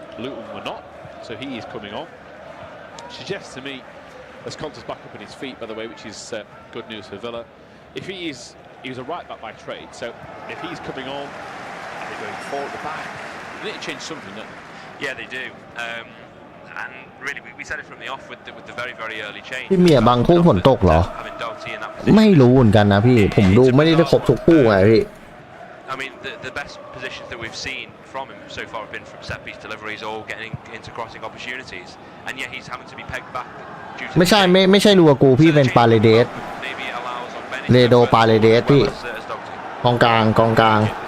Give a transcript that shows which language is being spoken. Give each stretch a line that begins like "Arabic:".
English: Luton were not, so he is coming on. Suggests to me, as Conter's back up on his feet, by the way, which is good news for Villa. If he was a right back by trade, so if he's coming on, are they going forward at the back? They need to change something, don't they? Yeah, they do. And really, we said it from the off with the very, very early change.
Thai: พี่เมียบางคู่ฝนตกเหรอไม่รู้เหมือนกันนะพี่ผมดูไม่ได้ครบทุกคู่ไงพี่
English: I mean, the best positions that we've seen from him so far have been from set piece deliveries or getting into crossing opportunities, and yet he's having to be pegged back.
Thai: ไม่ใช่ลัวกูพี่เป็นปาเลเดสเรโดปาเลเดสพี่กองกลาง